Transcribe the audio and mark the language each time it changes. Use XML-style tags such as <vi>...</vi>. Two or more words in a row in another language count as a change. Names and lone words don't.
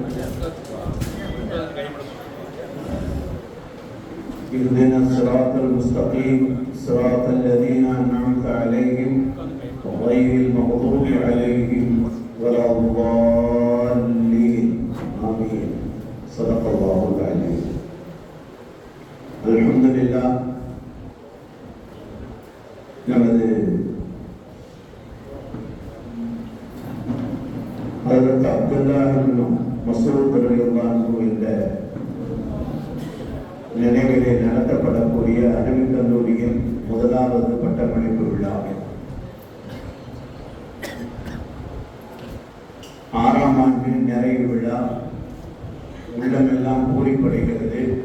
<ar>اهدنا الصراط المستقيم صراط الذين أنعمت عليهم غير المغضوب عليهم ولا الضالين آمين صدق الله العظيم الحمد لله</ar> <ta>நமது ஹஜ்ரத் அப்துல்லாஹ் இப்னு மஸ்ஊத்</ta> <ar>رضي الله عنه</ar> <ta>என்ற நினைவிலே நடத்தப்படக்கூடிய அரபிக் கல்லூரியின் முதலாவது பட்டமளிப்பு விழா 6ஆம் ஆண்டு நிறைவு விழா உள்ளமெல்லாம் பூரிப்படைகிறது.</ta>